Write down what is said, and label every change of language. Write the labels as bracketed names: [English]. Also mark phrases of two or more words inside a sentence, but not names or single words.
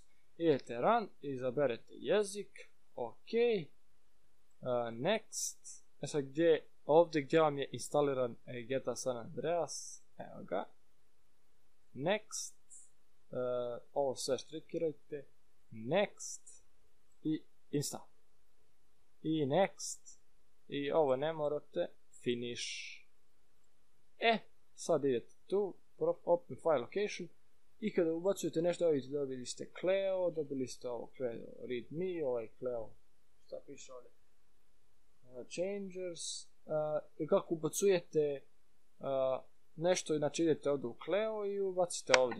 [Serbian] Idete run, izaberete jezik. [English] Ok. Next. [Serbian] Sad, ovdje gdje vam je instaliran GTA San Andreas. Evo ga. Next. Ovo sve štrikirajte. [English] Next. I install. I next. [Serbian] I ovo ne morate. Finish. Sad idete tu. [English] Open file location. [Serbian] I kada ubacujete nešto, dobili ste Cleo, dobili ste ovo Cleo readme, ovaj Cleo, šta piše ovdje? Changers. I kako ubacujete nešto, znači idete ovdje u Cleo i ubacite ovdje.